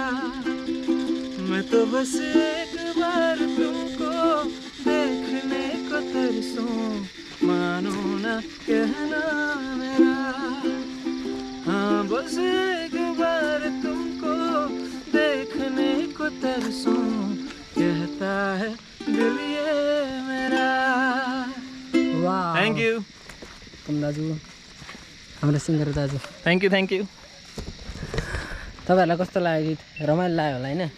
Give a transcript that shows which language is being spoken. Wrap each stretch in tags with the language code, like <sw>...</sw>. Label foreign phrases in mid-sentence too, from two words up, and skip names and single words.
<hi>मैं तो बस एक बार तुमको देखने को तरसूं, मानो ना कहना मेरा। हाँ बस एक बार तुमको देखने को तरसूं, कहता है दिल ये मेरा। वाह,</hi> <en>thank you</en> <ne>दाजु, हाम्रो सिङ्गर दाजु।</ne> <en>thank you.</en> <ne>तपाईँहरूलाई कस्तो लाग्यो गीत? रमाइलो लाग्यो होला होइन?</ne>